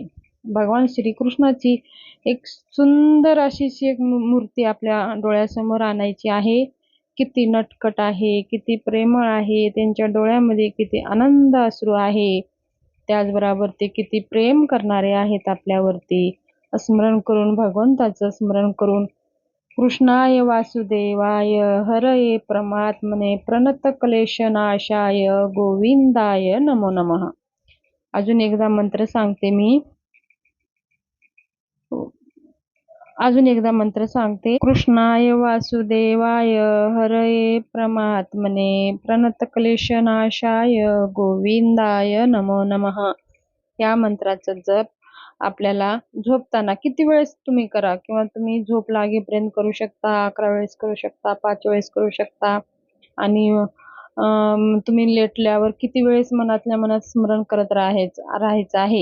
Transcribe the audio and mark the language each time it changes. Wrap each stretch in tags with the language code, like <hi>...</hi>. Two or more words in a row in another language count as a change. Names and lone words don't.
<mr>भगवान श्रीकृष्णाची एक सुंदर अशी एक मूर्ती आपल्या डोळ्यासमोर आणायची आहे. किती नटखट आहे, किती प्रेमळ आहे, त्यांच्या डोळ्यामध्ये किती आनंद अश्रू आहे, त्याचबरोबर ते किती प्रेम करणारे आहेत आपल्यावरती. स्मरण करून, भगवंताचं स्मरण करून,</mr> <sa>कृष्णाय वासुदेवाय हरये परमात्मने प्रणतक्लेशनाशाय गोविंदाय नमो नमः.</sa> <mr>अजून एकदा मंत्र सांगते मी.</mr> <sa>कृष्णाय वासुदेवाय हरये परमात्मने प्रणतक्लेशनाशाय गोविंदाय नमो नमः.</sa> <mr>या मंत्राचा जप आपल्याला झोपताना किती वेळेस तुम्ही करा किंवा तुम्ही झोप लागेपर्यंत करू शकता, 11 वेळेस करू शकता, 5 वेळेस करू शकता आणि तुम्ही लेटल्यावर किती वेळेस मनातल्या मनात स्मरण करत राहायचं आहे.</mr>